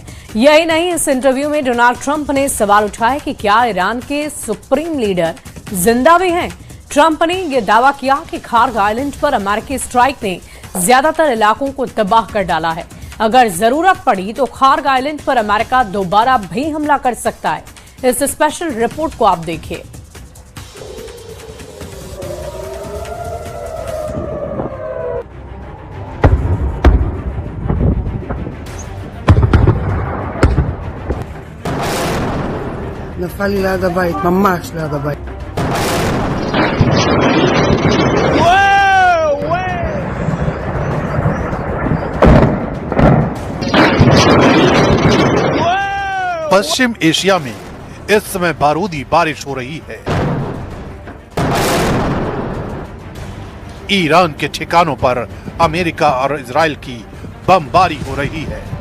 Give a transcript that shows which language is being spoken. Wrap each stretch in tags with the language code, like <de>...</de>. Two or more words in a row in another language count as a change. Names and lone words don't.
<hi>यही नहीं, इस इंटरव्यू में डोनाल्ड ट्रंप ने सवाल उठाया कि क्या ईरान के</hi> <en>supreme leader</en> <hi>जिंदा भी हैं। ट्रंप ने यह दावा किया कि खार्ग आइलैंड पर अमेरिकी स्ट्राइक ने ज्यादातर इलाकों को तबाह कर डाला है। अगर जरूरत पड़ी तो खार्ग आइलैंड पर अमेरिका दोबारा भी हमला कर सकता है। इस</hi> <en>special report</en> <hi>को आप देखिए।</hi> <he>נפל לי ליד הבית, ממש ליד הבית.</he> <hi>पश्चिम एशिया में इस समय बारूदी बारिश हो रही है। ईरान के ठिकानों पर अमेरिका और इजराइल की बमबारी हो रही है।</hi>